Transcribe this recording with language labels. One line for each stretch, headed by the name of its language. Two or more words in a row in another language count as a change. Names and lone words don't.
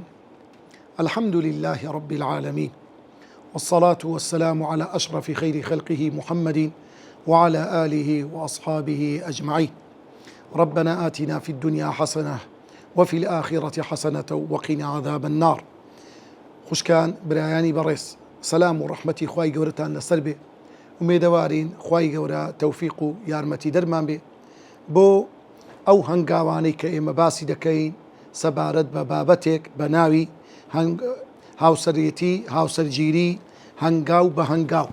Arabic: الحمد لله رب العالمين، والصلاة والسلام على أشرف خير خلقه محمد وعلى آله وأصحابه أجمعين. ربنا آتنا في الدنيا حسنة وفي الآخرة حسنة وقنا عذاب النار.
Central Kurdish: خوشكان برایانی بەڕێز، سلام و ڕەحمەتی خوای گەورەتان لەسەر بێ. ومێدەوارین خوای گەورە تەوفیق و یارمەتی دەرمان بێ بۆ ئەو هەنگاوانەی کە ئێمە باسی دەکەین سەبارەت بە بابەتێک بە ناوی هاوسەرێتی، هاوسەرگیری، هەنگاو بە هەنگاو.